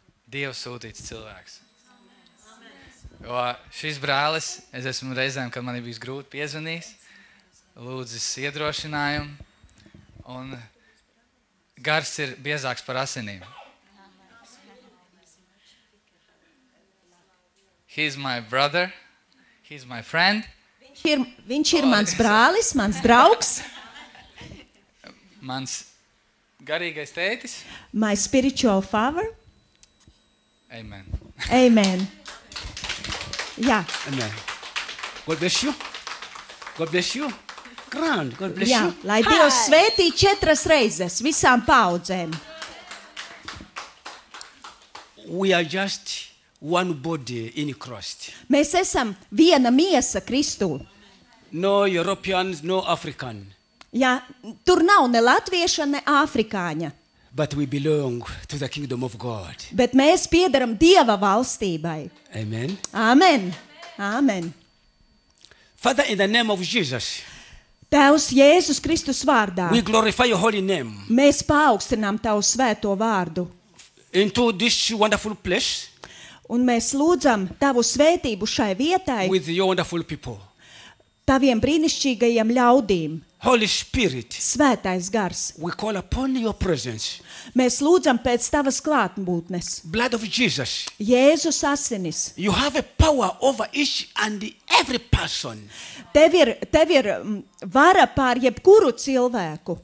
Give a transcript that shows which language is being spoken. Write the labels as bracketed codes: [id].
[lv] Dievs sūtīts cilvēks. Jo šis brālis, es esmu reizēm, kad man ir bijis grūti piezvanījis, lūdzis iedrošinājumu, un gars ir biezāks par asinīm. [en] He's my brother, he's my friend. [lv] Viņš ir mans brālis, mans draugs, Mans garīgais tētis. [en] my spiritual father. Amen. [lv] Amen. Jā, [en] Amen. God bless you. God bless you. Grand. God bless [lv] jā, [en] you. [lv] lai Dievs svētī 4 reizes visām paudzēm. [en] We are just one body in Christ. [lv] Mēs esam viena miesa Kristū. [en] No Europeans, no African. [lv] Jā, tur nav ne latvieša, ne afrikāņa, [en] But we belong to the kingdom of God. [lv] bet mēs piedaram Dieva valstībai. Amen. Amen. Amen. [en] Father, in the name of Jesus, [lv] Tēvs Jēzus Kristus vārdā. [en] we glorify your holy name. [lv] Mēs paaugstinām Tavu svēto vārdu. [en] into this wonderful place [lv] Un mēs lūdzam tavu svētību šai vietai, [en] with your wonderful people. [lv] taviem brīnišķīgajiem ļaudīm. [en] Holy Spirit, [lv] Svētais gars, [en] we call upon your presence. [lv] mēs lūdzam pēc tavas klātbūtnes. [en] Blood of Jesus, [lv] Jēzus asinis. [en] you have a power over each and every person. [lv] Tev ir vara pār jebkuru cilvēku.